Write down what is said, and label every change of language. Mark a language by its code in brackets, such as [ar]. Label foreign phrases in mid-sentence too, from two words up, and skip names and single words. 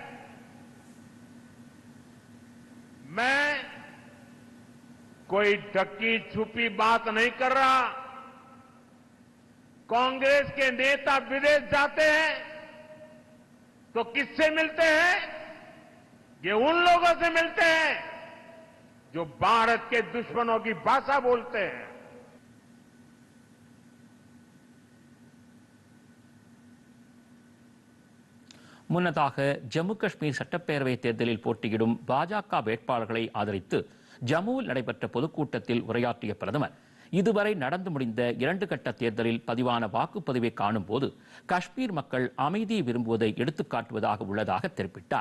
[hi] मैं कोई ढकी छुपी बात नहीं कर रहा। कांग्रेस के नेता विदेश जाते हैं तो किससे मिलते हैं? ये उन लोगों से मिलते हैं जो भारत के दुश्मनों की भाषा बोलते हैं। [ta] முன்னதாக ஜம்மு காஷ்மீர் சட்டப்பேரவை தேர்தலில் போட்டியிடும் பாஜக வேட்பாளர்களை ஆதரித்து ஜம்முவில் நடைபெற்ற பொதுக்கூட்டத்தில் உரையாற்றிய பிரதமர், இதுவரை நடந்து முடிந்த 2 கட்ட தேர்தலில் பதிவான வாக்குப்பதிவை காணும் போது காஷ்மீர் மக்கள் அமைதியை விரும்புவதை எடுத்துக்காட்டுவதாக உள்ளதாக தெரிவித்தார்.